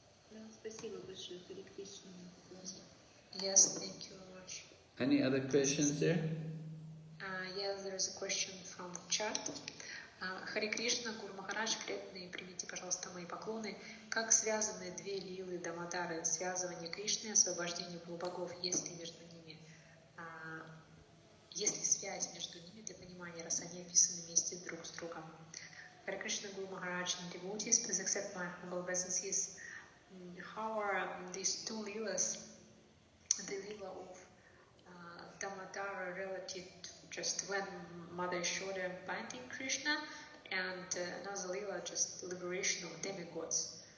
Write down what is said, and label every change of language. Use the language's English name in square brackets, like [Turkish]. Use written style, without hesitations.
[Russian] Да, спасибо большое, Харе Кришна. [English] Yes, thank you very much. Any other questions there? Yes, there is a question from Chap. [Russian] Харе Кришна, Гуру Махарадж, преданные, примите, пожалуйста, мои поклоны. Как связаны две лилы Дамодары, связывание Кришны и освобождение полубогов, есть ли между ними, есть ли связь между ними для понимания, раз они описаны вместе друг с другом? [English] Харе Кришна, Guru Maharaj, and devotees, please accept my humble obeisances. How are these two lilas, the lila of Damodara relative to just when Mother Yashoda binding Krishna, and another lila, just liberation of demigods?